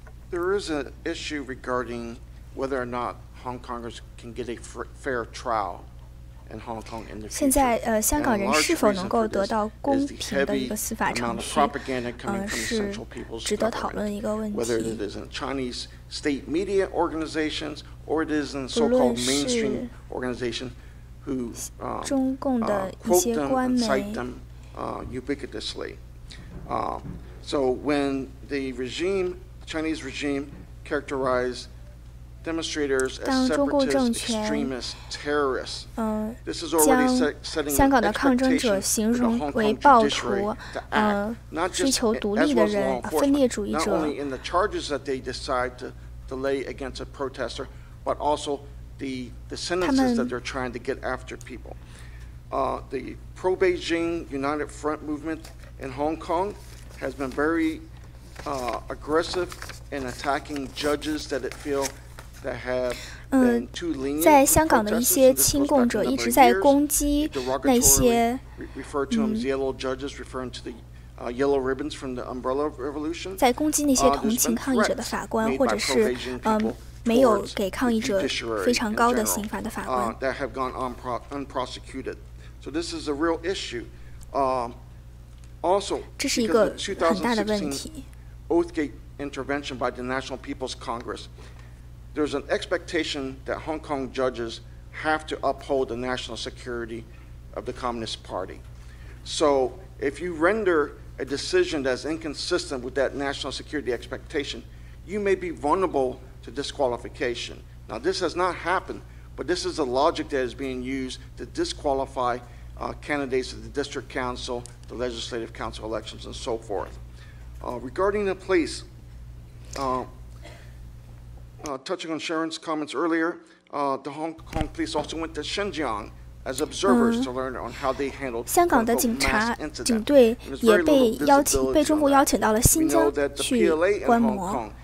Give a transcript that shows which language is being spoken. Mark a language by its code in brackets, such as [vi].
[en] There is an issue regarding whether or not Hong Kongers can get a fair trial in Hong Kong in the future. [zh] 现在香港人是否能够得到公平的一个司法程序，是值得讨论的一个问题。 [en] Whether it is in Chinese state media organizations or it is in so-called mainstream organizations who quote them and cite them ubiquitously. So when the Chinese regime characterized demonstrators as separatist, extremist, terrorists. This is already setting an expectation for the Hong Kong judiciary to act, not just as law enforcement, not only in the charges that they decide to lay against a protester, but also the sentences that they're trying to get after people. The pro-Beijing United Front movement in Hong Kong has been very aggressive in attacking judges that it feels that have been too lenient. [zh] 在香港的一些亲共者一直在攻击那些 [en] refer to them as yellow judges, referring to the yellow ribbons from the Umbrella Revolution. [zh] 在攻击那些同情抗议者的法官，或者是没有给抗议者非常高的刑罚的法官。 [en] that have gone unprosecuted. So this is a real issue. Also, [zh] 这是一个很大的问题。 [en] Oathgate intervention by the National People's Congress. There's an expectation that Hong Kong judges have to uphold the national security of the Communist Party. So if you render a decision that's inconsistent with that national security expectation, you may be vulnerable to disqualification. Now, this has not happened, but this is the logic that is being used to disqualify candidates to the district council, the legislative council elections, and so forth. Regarding the police, touching on Sharon's comments earlier, the Hong Kong police also went to Xinjiang as observers to learn on how they handled [zh] 香港的警队也被中国邀请到了新疆去观摩。